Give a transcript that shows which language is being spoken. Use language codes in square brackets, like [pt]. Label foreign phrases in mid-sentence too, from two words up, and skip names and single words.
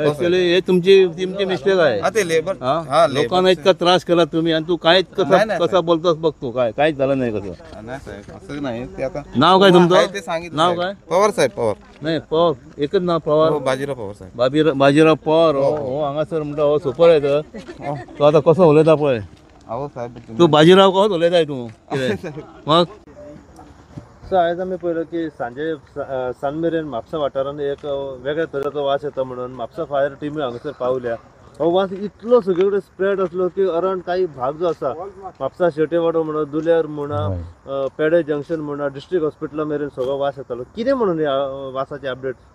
[mr] ऍक्च्युली हे तुमची मिस्टेक आहे हा ते लेबर हा लोकांना इतका त्रास केला तुम्ही आणि तू काहीच नाही, कसा बोलतोस बघतो काहीच झालं नाही कसं नाही साहेब असं नाही ते आता नाव काय आहे तुमचं ते सांगितलं नाव साहेब. काय पवार साहेब पवार नाही पवार एकच नाव पवार हो, बाजीराव पवार साहेब [kok] बाजीराव पवार हो हांगासर म्हणटा हो सुपरवायझर तो आता कसो उलयता पळय [mr] अहो साहेब तुम्ही- [kok] तू बाजीराव कसो उलयताय तू कितें? मग सो आयज आमी पळयलो की सांजे सान मेरेन म्हापसा वाठारांत एक वेगळ्या तरेचो वास येता म्हणून म्हापसा फायर टिमी हांगासर पावल्या हो वास इतलो सगळे कडेन स्प्रेड असलो की अरावंड काही भाग जो आसा म्हापसा शेटेवाडो म्हणा दुलेर म्हणा पेडे जंक्शन म्हणा डिस्ट्रिक्ट हॉस्पिटला मेरेन सगळो वास येतालो कितें म्हणून ह्या वासाचे अपडेट